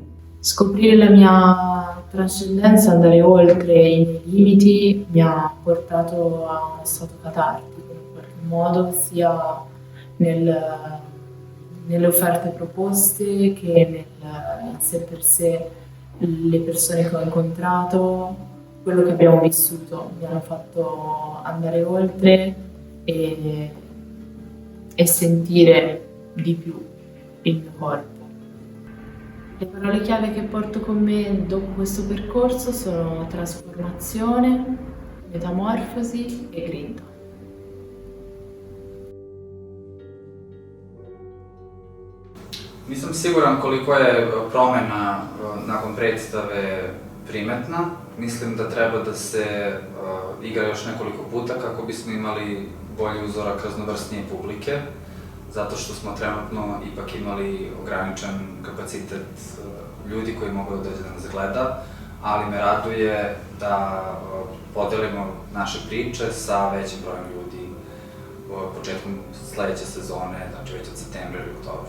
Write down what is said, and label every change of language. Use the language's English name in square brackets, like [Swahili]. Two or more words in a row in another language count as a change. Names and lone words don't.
[Italian] Scoprire la mia trascendenza, andare oltre i miei limiti, mi ha portato a uno stato catartico in qualche modo, sia nelle offerte proposte che in sé per sé le persone che ho incontrato, quello che abbiamo vissuto mi hanno fatto andare oltre e sentire di più il mio corpo. Le parole chiave che porto con me dopo questo percorso sono trasformazione, metamorfosi e grinta. [Serbian] Nisam siguran koliko je promena nakon predstave primetna. Mislim da treba da se igra još nekoliko puta kako bismo imali bolji uzorak raznovrsnije publike, zato što smo trenutno ipak imali ograničen kapacitet ljudi koji mogu da dođe da nas gleda, ali me raduje da podelimo naše priče sa većim brojem ljudi početkom sledeće sezone, znači već od septembra ili oktobra.